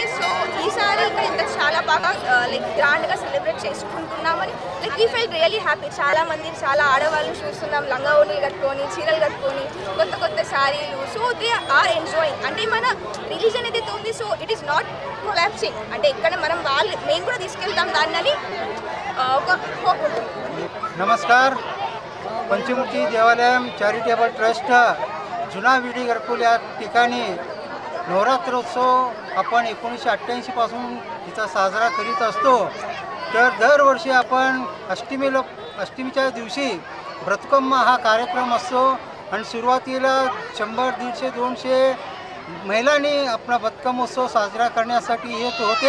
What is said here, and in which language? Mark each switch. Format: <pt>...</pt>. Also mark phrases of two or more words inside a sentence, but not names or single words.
<te>సో ఈసారి ఇక్కడ ఇంత చాలా బాగా లైక్ గ్రాండ్గా సెలబ్రేట్ చేసుకుంటున్నామని</te> <en>like we fell really happy.</en> <te>చాలా మంది చాలా ఆడవాళ్ళు చూస్తున్నాం లంగా ఓణీలు కట్టుకొని చీరలు కట్టుకొని కొత్త కొత్త శారీలు.</te> <en>so they are enjoying.</en> <te>అంటే మన రిలీజన్ ఏదైతే ఉంది</te> <en>so it is not collapsing.</en> <te>అంటే ఇక్కడ మేము కూడా తీసుకెళ్తాం దాన్ని ఒక హోప్ ఉంటుంది.</te> <mr>नमस्कार. पंचमुखी देवालयम चॅरिटेबल ट्रस्ट जुना विडी घरकुल या ठिकाणी नवरात्रोत्सव आपण 1988 पासून तिचा साजरा करीत असतो. तर दरवर्षी आपण अष्टमीच्या दिवशी व्रतकम्मा हा कार्यक्रम असतो आणि सुरुवातीला 100, 150, 200 महिलांनी आपला बతుకమ్మोत्सव साजरा करण्यासाठी येत होते.</mr>